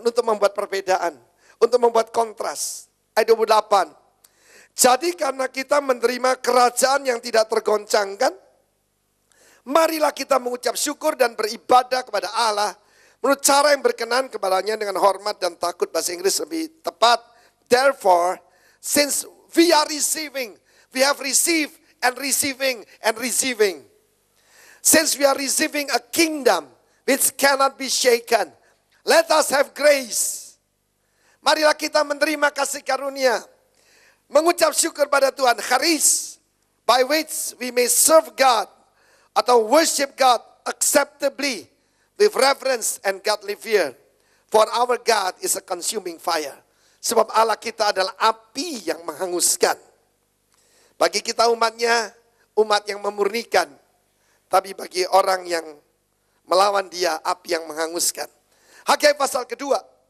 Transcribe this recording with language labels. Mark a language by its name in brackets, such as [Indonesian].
[Indonesian] Untuk membuat perbedaan, untuk membuat kontras. Ayat 28. Jadi karena kita menerima kerajaan yang tidak tergoncangkan, marilah kita mengucap syukur dan beribadah kepada Allah menurut cara yang berkenan kepadanya dengan hormat dan takut. Bahasa Inggris lebih tepat. [English] Therefore, since we are receiving, we have received and receiving and receiving. Since we are receiving a kingdom which cannot be shaken, let us have grace. [Indonesian] Marilah kita menerima kasih karunia, mengucap syukur pada Tuhan, [English] charis, by which we may serve God [Indonesian] atau [English] worship God acceptably with reverence and godly fear. For our God is a consuming fire. [Indonesian] Sebab Allah kita adalah api yang menghanguskan. Bagi kita umatnya, umat yang memurnikan. Tapi bagi orang yang melawan dia, api yang menghanguskan. Hagai pasal kedua.